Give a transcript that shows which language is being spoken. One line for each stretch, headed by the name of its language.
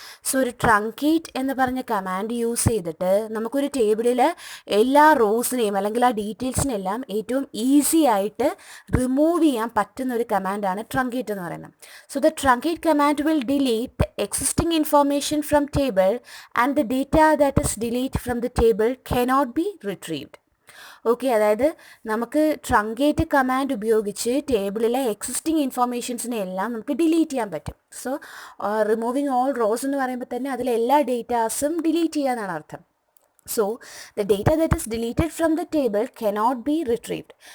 Malayalam: So ഒരു truncate എന്ന് പറഞ്ഞ കമാൻഡ് യൂസ് ചെയ്തിട്ട് നമുക്കൊരു ടേബിളിൽ എല്ലാ റോസിനെയും അല്ലെങ്കിൽ ആ ഡീറ്റെയിൽസിനെല്ലാം ഏറ്റവും ഈസി ആയിട്ട് റിമൂവ് ചെയ്യാൻ പറ്റുന്ന ഒരു കമാൻഡാണ് truncate എന്ന് പറയുന്നത്.
English: So the truncate command will delete the existing information from table and the data that is deleted from the table cannot be retrieved.
Malayalam: Okay, അതായത് നമുക്ക് ട്രങ്കേറ്റ് കമാൻഡ് ഉപയോഗിച്ച് ടേബിളിലെ എക്സിസ്റ്റിംഗ് ഇൻഫോർമേഷൻസിനെ എല്ലാം നമുക്ക് ഡിലീറ്റ് ചെയ്യാൻ പറ്റും. സോ റിമൂവിങ് ഓൾ റോസ് എന്ന് പറയുമ്പോൾ തന്നെ അതിലെ എല്ലാ ഡേറ്റാസും ഡിലീറ്റ് ചെയ്യാന്നാണ് അർത്ഥം.
English: So the data that is deleted from the table cannot be retrieved.